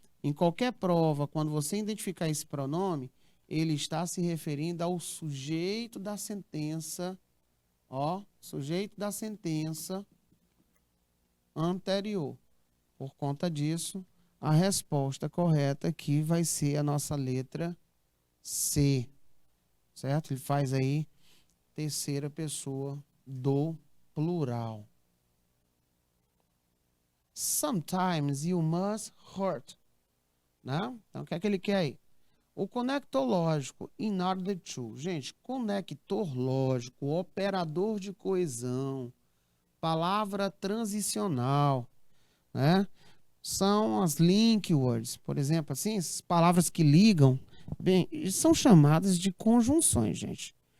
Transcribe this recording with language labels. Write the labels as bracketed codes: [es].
[pt] Em qualquer prova, quando você identificar esse pronome, ele está se referindo ao sujeito da sentença, ó, sujeito da sentença anterior. Por conta disso, a resposta correta aqui vai ser a nossa letra C, certo? Ele faz aí terceira pessoa do plural. [en] Sometimes you must hurt, [pt] né? Então, o que é que ele quer aí? O conector lógico, in order to. Gente, conector lógico, operador de coesão, palavra transicional, né? São as link words, por exemplo, assim, essas palavras que ligam, bem, são chamadas de conjunções, gente.